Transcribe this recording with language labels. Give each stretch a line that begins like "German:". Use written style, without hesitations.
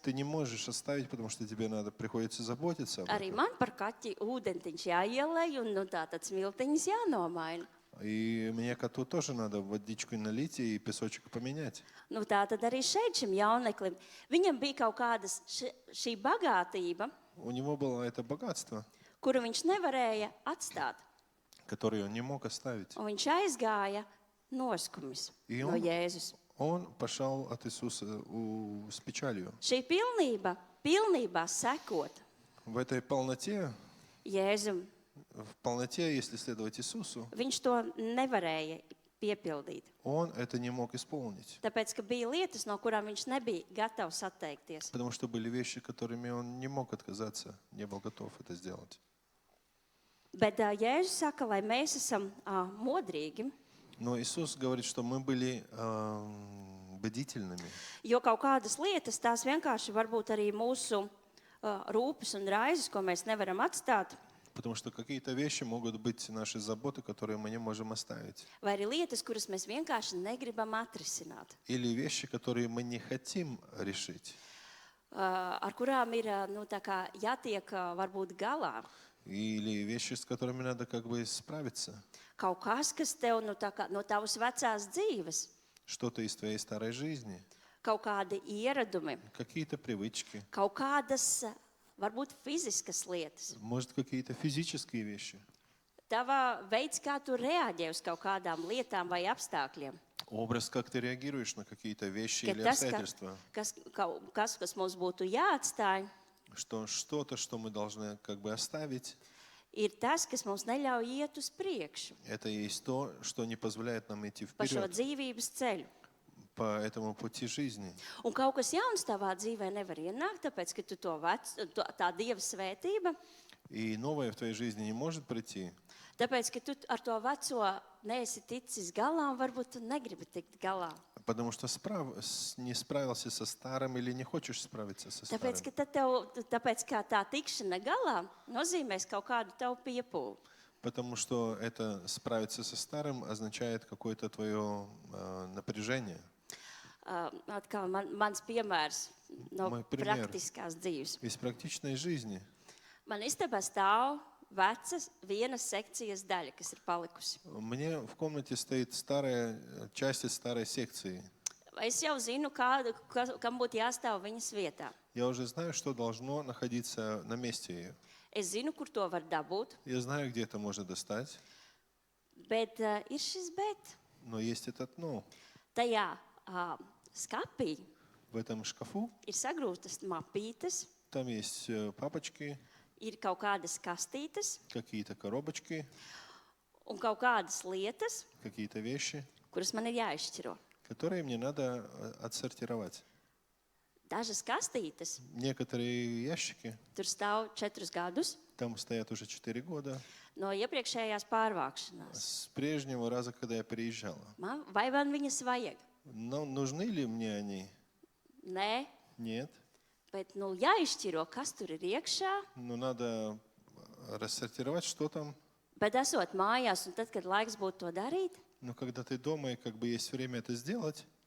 Russian: Ты не можешь оставить, потому что тебе приходится заботиться об
Latvian: Arī
Russian: этом.
Latvian: man par kaķi ūdentiņš jāielej un tātad smiltiņas jānomaina.
Russian: И мне коту тоже надо водичку налить и песочек поменять.
Latvian: Nu, tā tad arī šeit šim jauneklim. Viņam bija kaut kādas šī bagātība,
Russian: У него было это богатство,
Latvian: kuru viņš nevarēja atstāt.
Russian: которое он не мог оставить.
Latvian: Un viņš aizgāja noskumis
Russian: И
Latvian: no
Russian: он-
Latvian: Jēzus.
Russian: Он пошел от Иисуса с печалью.
Latvian: Šī pilnībā sekot
Russian: В этой полноте,
Latvian: Jēzum,
Russian: в полноте, если следовать Иисусу,
Latvian: viņš to nevarēja piepildīt.
Russian: он это не мог исполнить.
Latvian: Tāpēc, ka bija lietas, no kurām viņš nebija gatavs atteikties.
Russian: Потому что были вещи, которыми он не мог отказаться, не был готов это сделать.
Latvian: Bet Jēzus saka, lai mēs esam modrīgi,
Russian: Но Иисус говорит, что мы были бдительными.
Latvian: jo kaut kādas lietas, tās vienkārši varbūt arī mūsu rūpes un raizes, ko mēs nevaram atstāt,
Russian: Потому что какие-то вещи могут быть наши заботы, которые мы не можем оставить.
Latvian: vai arī lietas, kuras mēs vienkārši negribam atrisināt,
Russian: Или вещи, которые мы не хотим решить.
Latvian: ar kurām ir nu, tā kā jātiek varbūt galā.
Russian: Или вещи, с которыми надо как бы справиться.
Latvian: Kaut kas, kas tev nu, tā kā, no tavas vecās dzīves,
Russian: Что-то из твоей старой жизни.
Latvian: kaut kādi ieradumi,
Russian: Какие-то привычки.
Latvian: kaut kādas varbūt fiziskas lietas.
Russian: Может, какие-то физические вещи.
Latvian: Tava veids, kā tu reaģē uz kaut kādām lietām vai apstākļiem.
Russian: Образ, как ты реагируешь на какие-то вещи
Latvian: Ka
Russian: или
Latvian: tas,
Russian: обстоятельства.
Latvian: kas mums būtu jāatstāj,
Russian: Что что-то, что мы должны как бы оставить,
Latvian: ir tas, kas mums neļauj iet uz priekšu
Russian: это и есть то, что не позволяет нам идти
Latvian: pa šo
Russian: вперед
Latvian: dzīvības ceļu.
Russian: по этому пути жизни.
Latvian: Un kaut kas jauns tavā dzīvē nevar ienākt, tāpēc, ka tu tā Dieva svētība,
Russian: И новое в твоей жизни не может прийти,
Latvian: tāpēc, ka tu ar to veco neesi ticis galā un varbūt tu negribi tikt galā.
Russian: потому что не справился со старым или не хочешь справиться со старым.
Latvian: Tāpēc, ka tāpēc, kā tā tikšana galā nozīmēs kaut kādu tavu piepūli.
Russian: Потому что это справиться со старым означает какое-то твое напряжение.
Latvian: Atkal mans piemērs no
Russian: Mой пример.
Latvian: praktiskās dzīves.
Russian: Из практичной жизни.
Latvian: Man istabā stāv vecas vienas sekcijas daļa, kas ir palikusi.
Russian: Мне в комнате стоит часть из старой секции.
Latvian: Es jau zinu, kam būtu jāstāv viņas vietā.
Russian: Я уже знаю, что должно находиться на месте ее.
Latvian: Es zinu, kur to var dabūt,
Russian: Я знаю, где это можно достать,
Latvian: bet ir šis bet.
Russian: но есть этот «но».
Latvian: Tajā skapī
Russian: В этом шкафу
Latvian: ir sagrūtas mapītes,
Russian: там есть папочки,
Latvian: ir kaut kādas kastītes
Russian: какие-то коробочки,
Latvian: un kaut kādas lietas,
Russian: какие-то вещи,
Latvian: kuras man ir jāizšķiro.
Russian: которые мне надо отсортировать.
Latvian: Dažas kastītes
Russian: Некоторые ящики,
Latvian: tur stāv 4 gadus
Russian: там стоят уже 4 года,
Latvian: no iepriekšējās pārvākšanās.
Russian: с прежнего раза, когда я переезжала.
Latvian: Vai man viņas vajag?
Russian: Но нужны ли мне они?
Latvian: Nē,
Russian: Нет.
Latvian: bet jāizšķiro, kas tur ir iekšā.
Russian: Но надо рассортировать, что там.
Latvian: Bet esot mājās, un tad, kad laiks būtu to darīt,
Russian: Но когда ты дома и как бы есть время это сделать,